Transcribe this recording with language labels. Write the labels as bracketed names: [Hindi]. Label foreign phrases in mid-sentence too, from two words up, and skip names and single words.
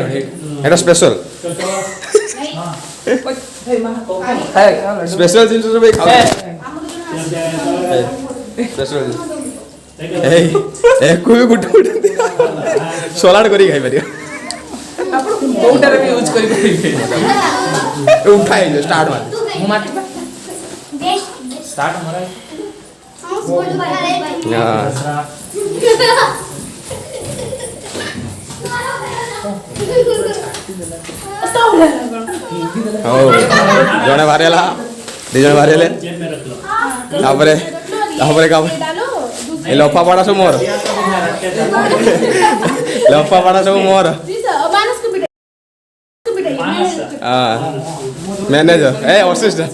[Odia] ଏଇଟା ସ୍ପେଶାଲ ସ୍ପେଶାଲ ଜିନିଷ ସବୁ ଏଇ ଖାଉଛନ୍ତି ସ୍ପେଶାଲ ଜିନିଷ ଏକୁ ବି ଗୋଟେ ଗୋଟେ ସଲାଡ଼ କରିକି ଖାଇପାରିବ ଆପଣ କୋଉଟାରେ ବି ୟୁଜ୍ କରିପାରିବେ ଉଠା ହେଇଯିବ ଷ୍ଟାର୍ଟ ମାରି ମୁଁ ମାଟି देख ଷ୍ଟାର୍ଟ ମରା [Hindi] हम स्कूल बना रहे भाई [Odia] ହଉ ଜଣେ ବାହାରି ହେଲା ଦି ଜଣ ବାହାରି ହେଲେ ତାପରେ ଏ ଲଫା ପଡ଼ା ସବୁ ମୋର ଲଫା ପଡ଼ା ସବୁ ମୋର ମ୍ୟାନେଜର ଏ ଅସିଷ୍ଟାଣ୍ଟ